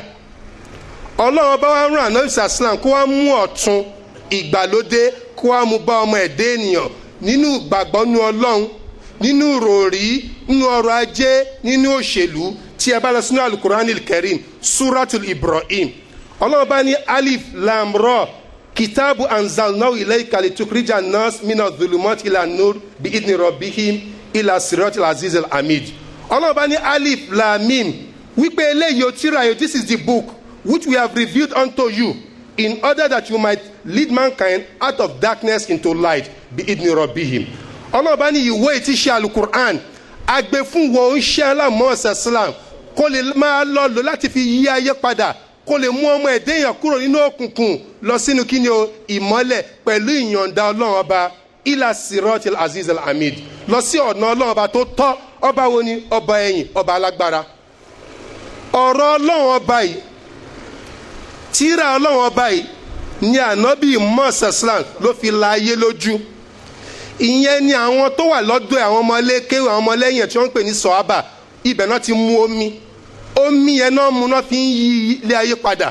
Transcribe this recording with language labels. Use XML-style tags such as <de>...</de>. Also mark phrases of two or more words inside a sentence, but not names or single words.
<yo>Ọlọ́run bá wá rán ànábì sàlám kó wá mú ọ̀tun ìgbàlódé kó wá mú bá ọmọ ẹ̀dá ènìyàn nínú ìgbàgbọ́ nínú Ọlọ́run, nínú ròrí, nínú ọrọ̀ ajé, nínú òṣèlú. Tí ẹ bá lọ sínú Al-Qur'an al-Karim, Suratul Ibrahim, Ọlọ́run bá ní</yo> <ar>الر كتاب أنزلناه إليك لتخرج الناس من الظلمات إلى النور بإذن ربهم إلى صراط العزيز الحميد.</ar> <yo>Ọlọ́run bá ní</yo> <ar>الم,</ar> <yo>wípé eléyìí ó tírà yìí,</yo> <en>this is the book which we have revealed unto you in order that you might lead mankind out of darkness into light</en> <ar>بإذن ربهم.</ar> <yo>Ọlọ́run bá ní ìwé tí ṣe Al-Qur'an agbe fún wọn ń ṣe alámọ̀ọ́sẹ̀ Islam kó lè máa lọ lò láti fi yí ayé padà, kó lè mú ọmọ ẹ̀dá èèyàn kúrò nínú òkùnkùn lọ sínú kíni o ìmọ́lẹ̀ pẹ̀lú ìyọ̀ǹda Ọlọ́run ọba</yo> <ar>إلى صراط العزيز الحميد,</ar> <yo>lọ sí ọ̀nà Ọlọ́run ọba tó tọ́. Ọba wo ni? Ọba ẹ̀yìn, ọba alágbára. Ọ̀rọ̀ Ọlọ́run ọba yìí, tírà Ọlọ́run ọba yìí ni ànábì Mọ́sẹ̀ Islam ló fi la ayé lójú. Ìyẹn ni àwọn tó wà lọ́dọ̀ àwọn ọmọlékéwì, àwọn ọmọlẹ́yìn tí wọ́n ń pè ní sọ̀hábà, ibẹ̀ náà ti mú omi yẹn náà mú náà fi ń yí ilé ayé padà.</yo>